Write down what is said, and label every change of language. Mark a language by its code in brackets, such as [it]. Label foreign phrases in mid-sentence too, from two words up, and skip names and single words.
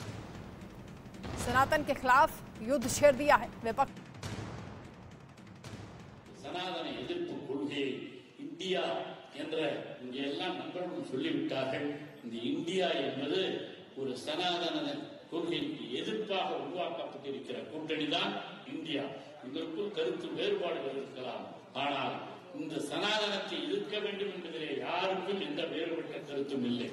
[hi] सनातन के खिलाफ युद्ध छेड़ दिया है विपक्ष। [ta] சனாதன எதிர்ப்பு கொள்கை இந்தியா என்ற இங்கே எல்லாம் நண்பர்களும் சொல்லிவிட்டார்கள். இந்த இந்தியா என்பது ஒரு சனாதன கொள்கைக்கு எதிர்ப்பாக உருவாக்கப்பட்டிருக்கிற கூட்டணி தான் இந்தியா. இதற்குள் கருத்து வேறுபாடுகள் இருக்கலாம், ஆனால் இந்த சனாதனத்தை எதிர்க்க வேண்டும் என்பதிலே யாருக்கும் எந்த வேறுபட்ட கருத்தும் இல்லை.